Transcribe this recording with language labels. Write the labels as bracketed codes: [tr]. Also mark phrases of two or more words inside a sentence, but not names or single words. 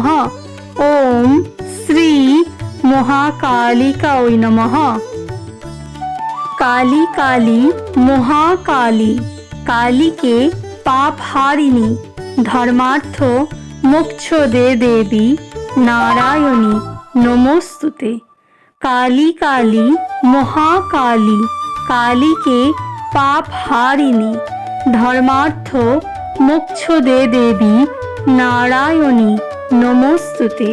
[sa] ওম শ্রী মহাকালিকায় নমঃ। কালী কালী মহাকালী, কালীকে পাপ হারিণী ধর্মার্থ মোক্ষ দে দেবী नारायणी नमोस्तुते। काली काली महाकाली काली के पाप हारिणी धर्मार्थ मोक्ष दे देवी नारायणी नमोस्तुते।